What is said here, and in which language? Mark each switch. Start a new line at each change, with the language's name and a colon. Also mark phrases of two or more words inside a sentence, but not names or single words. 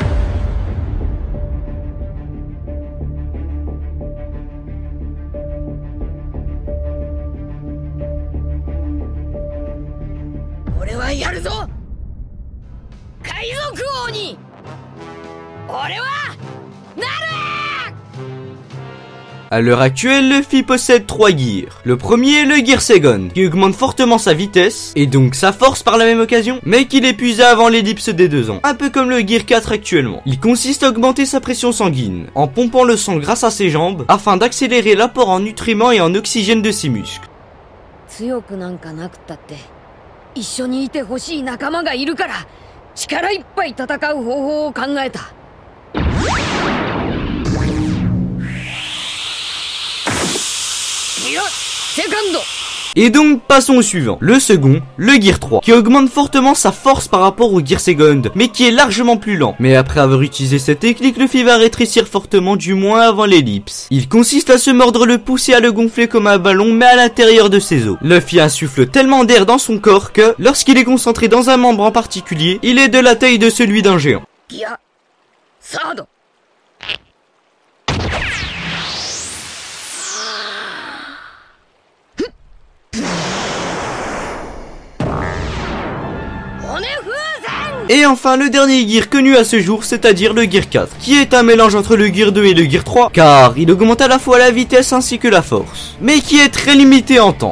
Japanese: 俺はやるぞ。海賊王に俺はなる。
French: À l'heure actuelle, Luffy possède 3 gears. Le premier est le Gear Second, qui augmente fortement sa vitesse, et donc sa force par la même occasion, mais qu'il épuisa avant l'ellipse des 2 ans, un peu comme le Gear 4 actuellement. Il consiste à augmenter sa pression sanguine, en pompant le sang grâce à ses jambes, afin d'accélérer l'apport en nutriments et en oxygène de ses muscles.
Japanese: 強くなんかなくったって一緒にいてほしい仲間がいるから力いっぱい戦う方法を考えた。いや、セカンド。
French: Et donc passons au suivant, le second, le Gear 3, qui augmente fortement sa force par rapport au Gear Second, mais qui est largement plus lent. Mais après avoir utilisé cette technique, Luffy va rétrécir fortement, du moins avant l'ellipse. Il consiste à se mordre le pouce et à le gonfler comme un ballon, mais à l'intérieur de ses os. Luffy insuffle tellement d'air dans son corps que, lorsqu'il est concentré dans un membre en particulier, il est de la taille de celui d'un géant.
Japanese: いや、サード。
French: Et enfin le dernier gear connu à ce jour, c'est-à-dire le Gear 4, qui est un mélange entre le Gear 2 et le Gear 3, car il augmente à la fois la vitesse ainsi que la force, mais qui est très limité en temps.